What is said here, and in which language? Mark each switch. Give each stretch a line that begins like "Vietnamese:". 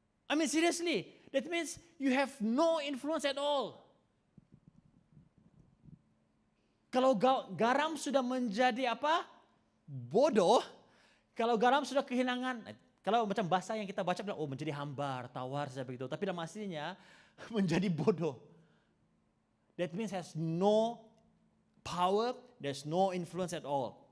English: I mean seriously, that means you have no influence at all.
Indonesian: Kalau garam sudah menjadi apa? Bodoh. Kalau garam sudah kehilangan, kalau macam bahasa yang kita baca bilang, menjadi hambar, tawar, seperti begitu. Tapi dalam aslinya menjadi bodoh.
English: That means has no power, there's no influence at all.